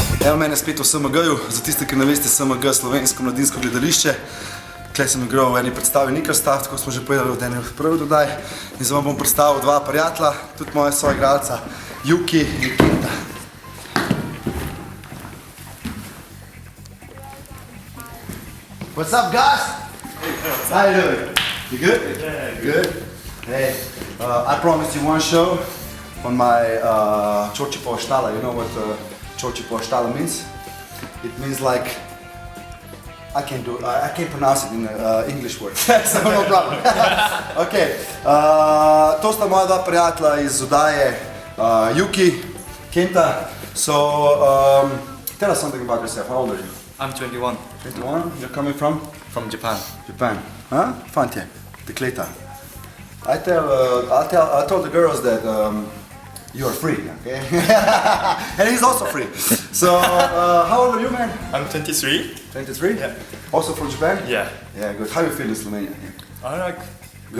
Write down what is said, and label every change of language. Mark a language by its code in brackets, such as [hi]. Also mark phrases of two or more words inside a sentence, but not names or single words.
[sl] Evo mene spet v SMG-ju, za tiste, ki ne veste, SMG, slovensko mladinsko gledališče. Tukaj sem igral v eni predstavi Nikrstav, tako smo že povedali od ene prve dodaj. In zdaj vam bom predstavil dva prijatelja, tudi moja soigralca Yuki in Kenta. [en] What's up, guys? How you doing? You good? Yeah, good. Hey, I promised you one show on my Chorchypova štala. You know what Chorchypova štala means? It means like I can't pronounce it in English word, so no problem. [sl] Okay, to sta moja dva prijatelja iz oddaje Yuki, Kenta. [en] So tell us something about yourself. How old are you? I'm 21. 21? You're coming from? From Japan. Japan. [sl] Huh? Fantje, dekleta. [en] I told the girls that you are free, okay? And he's also free. So, how old are you, man? I'm 23. 23? Yeah. Also from Japan? Yeah. Yeah, good. How you feel in Slovenia? I like. Good,